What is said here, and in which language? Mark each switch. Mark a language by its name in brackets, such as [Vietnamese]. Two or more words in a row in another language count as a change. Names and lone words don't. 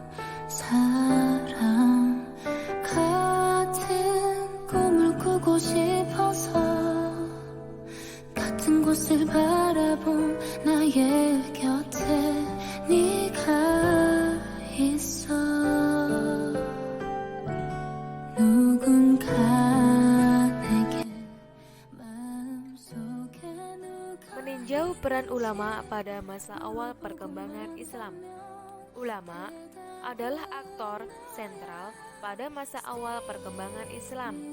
[Korean] 사랑 같은 꿈을 꾸고 싶어서 같은 곳을 바라본 나의 곁에 네가 있어. 누군가 [Indonesian] Meninjau peran ulama pada masa awal perkembangan Islam. Ulama adalah aktor sentral pada masa awal perkembangan Islam.